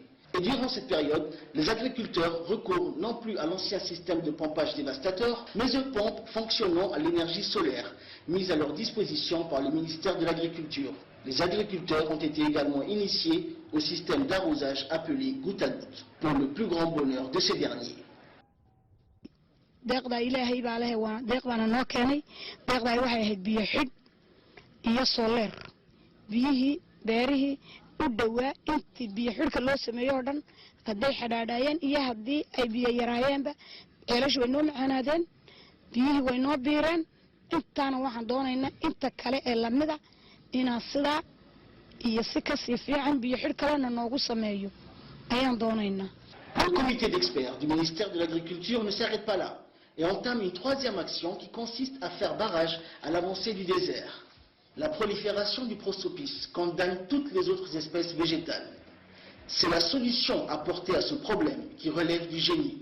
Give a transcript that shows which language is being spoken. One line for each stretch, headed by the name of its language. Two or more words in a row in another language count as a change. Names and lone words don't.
French: Et durant cette période, les agriculteurs recourent non plus à l'ancien système de pompage dévastateur, mais aux pompes fonctionnant à l'énergie solaire, mise à leur disposition par le ministère de l'Agriculture. Les agriculteurs ont été également initiés au système d'arrosage appelé goutte à goutte, pour le plus grand bonheur de ces derniers.
Somali: beerihii u dhowaa intii biyo xidhka loo sameeyo oo dhan hadday xadhaadhaayeen iyo haddii ay biyo yaraayeenba ceelashu way noo macaanaadeen biyihii way noo biireen intaana waxaan doonaynaa inta kale ee lamida inaan sidaa iyo si kasii fiican biyo xidh kalena noogu sameeyo ayaan doonaynaa.
French: Le comité d'experts du ministère de l'Agriculture ne s'arrête pas là et entame une 3e action qui consiste à faire barrage à l'avancée du désert. La prolifération du prosopis condamne toutes les autres espèces végétales. C'est la solution apportée à ce problème qui relève du génie.